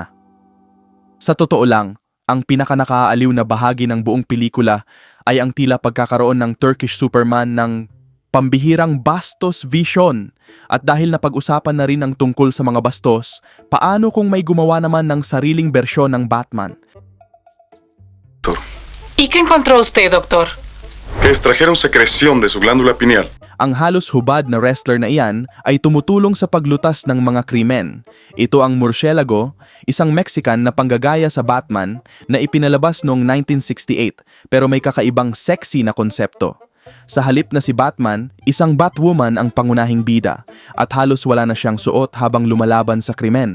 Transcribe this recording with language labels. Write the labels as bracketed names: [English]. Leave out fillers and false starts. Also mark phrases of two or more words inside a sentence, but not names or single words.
[Filipino] Sa totoo lang, ang pinakanakaaaliw na bahagi ng buong pelikula ay ang tila pagkakaroon ng Turkish Superman ng pambihirang bastos vision. At dahil napag-usapan na rin ang tungkol sa mga bastos, paano kung may gumawa naman ng sariling bersyon ng Batman? [Spanish] ¿Y qué encontró usted, doctor? Que extrajeron secreción de su glándula pineal. [Filipino] Ang halos hubad na wrestler na iyan ay tumutulong sa paglutas ng mga krimen. Ito ang Murcielago, isang Mexican na panggagaya sa Batman na ipinalabas noong 1968 pero may kakaibang sexy na konsepto. Sa halip na si Batman, isang Batwoman ang pangunahing bida at halos wala na siyang suot habang lumalaban sa krimen.